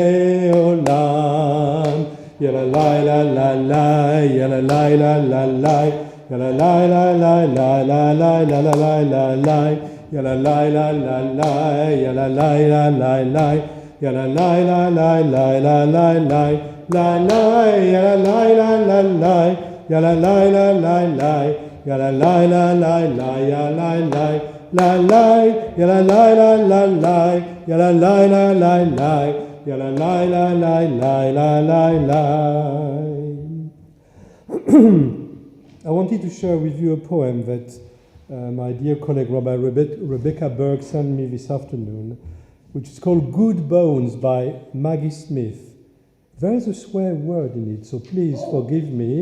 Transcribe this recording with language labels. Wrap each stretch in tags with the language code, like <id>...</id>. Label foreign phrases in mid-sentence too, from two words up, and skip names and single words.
<en>מעולם ילה לילה לילה ילה לילה לילה ילה לילה לילה לילה לילה ילה לילה לילה ילה לילה לילה ילה לילה לילה לילה לילה ילה לילה לילה Yala la la la la, yala la la la la, yala la la la, yala la la la la, yala la la la la, yala la la la la la la. I wanted to share with you a poem that my dear colleague Rabbi Rebecca Berg sent me this afternoon, which is called Good Bones by Maggie Smith. There is a swear word in it, so please forgive me.</en>